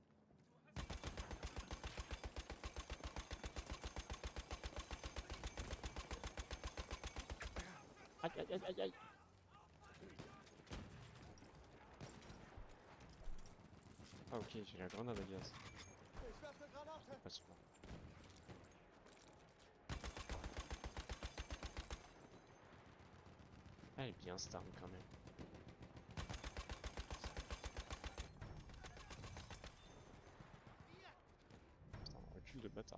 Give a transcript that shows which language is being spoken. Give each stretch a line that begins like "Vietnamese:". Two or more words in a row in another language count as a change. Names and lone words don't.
French: Aïe aïe aïe aïe aïe. Ah ok, j'ai la grenade à gaz.
German: Ich werfe Granate.
French: Pas super. Elle est bien cette arme quand même. Putain, on recule de bâtard.